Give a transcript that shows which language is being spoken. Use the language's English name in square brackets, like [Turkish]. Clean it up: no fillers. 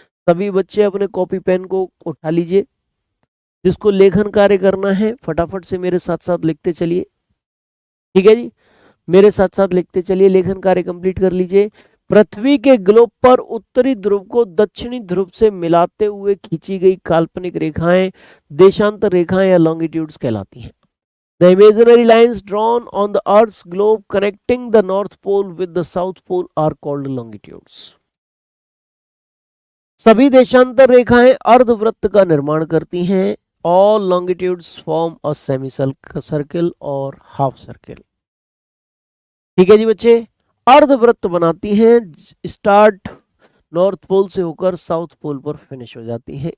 [Hindi] सभी बच्चे अपने कॉपी पेन को उठा लीजिए, जिसको लेखन कार्य करना है फटाफट से मेरे साथ साथ लिखते चलिए। ठीक है जी, मेरे साथ साथ लिखते चलिए, लेखन कार्य कंप्लीट कर लीजिए। पृथ्वी के ग्लोब पर उत्तरी ध्रुव को दक्षिणी ध्रुव से मिलाते हुए खींची गई काल्पनिक रेखाएं देशांतर रेखाएं या लॉन्गिट्यूड्स कहलाती हैं। [English] The imaginary lines drawn on the Earth's globe connecting the North Pole with the South Pole are called longitudes. [Hindi] सभी देशांतर रेखाएं अर्धवृत्त का निर्माण करती हैं। [English] All longitudes form a semicircle [Hindi] और [English] half circle. [Hindi] ठीक है जी बच्चे, अर्धवृत्त बनाती हैं, स्टार्ट नॉर्थ पोल से होकर साउथ पोल पर फिनिश हो जाती है।